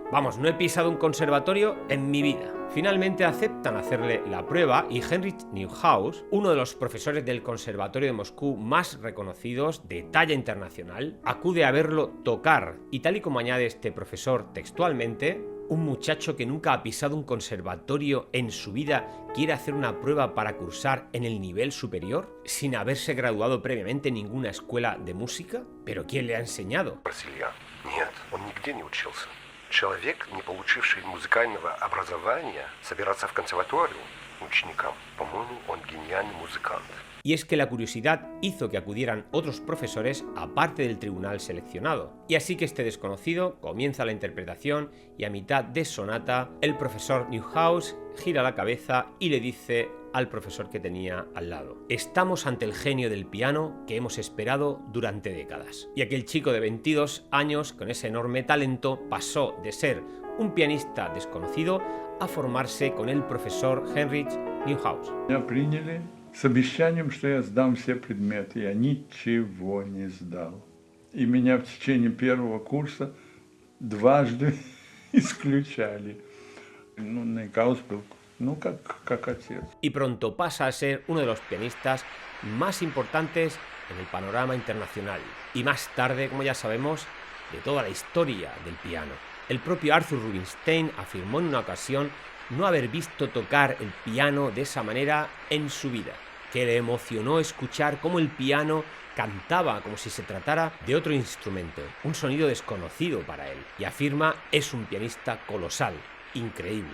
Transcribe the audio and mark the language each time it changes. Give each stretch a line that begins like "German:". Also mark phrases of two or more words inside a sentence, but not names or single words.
Spanish: Vamos, no he pisado un conservatorio en mi vida. Finalmente aceptan hacerle la prueba y Heinrich Neuhaus, uno de los profesores del Conservatorio de Moscú más reconocidos de talla internacional, acude a verlo tocar y tal y como añade este profesor textualmente, un muchacho que nunca ha pisado un conservatorio en su vida quiere hacer una prueba para cursar en el nivel superior sin haberse graduado previamente en ninguna escuela de música. ¿Pero quién le ha enseñado?
Russian: Нет, он нигде не учился. Человек, не получивший музыкального образования, собираться в консерваторию ученикам. По-моему, он гениальный музыкант.
Spanish: Y es que la curiosidad hizo que acudieran otros profesores aparte del tribunal seleccionado. Y así que este desconocido comienza la interpretación y a mitad de sonata el profesor Neuhaus gira la cabeza y le dice al profesor que tenía al lado: estamos ante el genio del piano que hemos esperado durante décadas. Y aquel chico de 22 años con ese enorme talento pasó de ser un pianista desconocido a formarse con el profesor Heinrich Neuhaus.
Russian: С обещанием, что я сдам все предметы. Я ничего не сдал. И меня в течение первого курса дважды исключали. Neuhaus был, как отец.
Spanish: Y pronto pasa a ser uno de los pianistas más importantes en el panorama internacional. Y más tarde, como ya sabemos, de toda la historia del piano. El propio Arthur Rubinstein afirmó en una ocasión no haber visto tocar el piano de esa manera en su vida, que le emocionó escuchar cómo el piano cantaba como si se tratara de otro instrumento, un sonido desconocido para él, y afirma es un pianista colosal, increíble.